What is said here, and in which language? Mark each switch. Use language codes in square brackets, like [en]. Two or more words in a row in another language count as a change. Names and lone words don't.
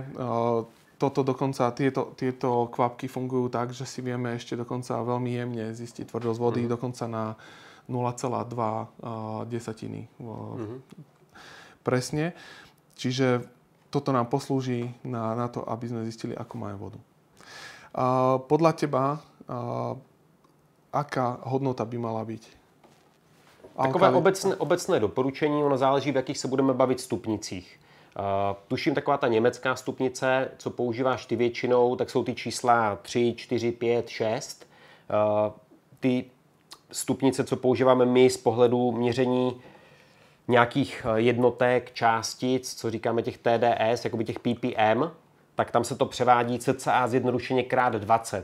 [sk] Toto dokonca, tieto kvapky fungujú tak, že si vieme ešte dokonca veľmi jemne zistiť tvrdosť vody, dokonca na 0,2 desatiny. Presne. Čiže toto nám poslúži na to, aby sme zistili, ako máme vodu. Podľa teba, aká hodnota by mala byť? [cs] Takové obecné doporučení, ono záleží, v jakých se budeme bavit stupnicích. Tuším, taková ta německá stupnice, co používáš ty většinou, tak jsou ty čísla 3, 4, 5, 6. Ty stupnice, co používáme my z pohledu měření nějakých jednotek, částic, co říkáme těch TDS, jakoby těch ppm, tak tam se to převádí cca zjednodušeně krát 20.